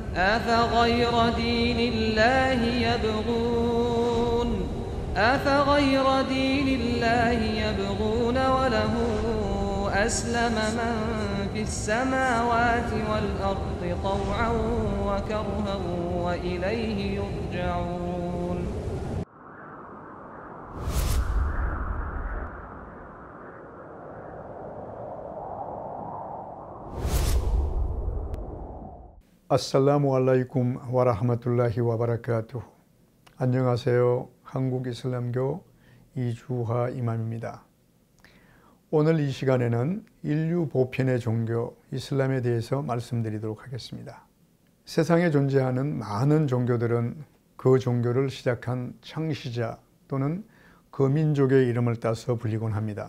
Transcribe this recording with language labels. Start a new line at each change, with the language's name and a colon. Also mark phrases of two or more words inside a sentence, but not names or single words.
Arabic: أفغير دين الله يبغون وله أسلم من في السماوات والأرض طوعا وكرها وإليه يرجعون. السلام عليكم ورحمة الله وبركاته.
Korean: 안녕하세요. 한국이슬람교 이주하 이맘입니다. 오늘 이 시간에는 인류 보편의 종교 이슬람에 대해서 말씀드리도록 하겠습니다. 세상에 존재하는 많은 종교들은 그 종교를 시작한 창시자 또는 그 민족의 이름을 따서 불리곤 합니다.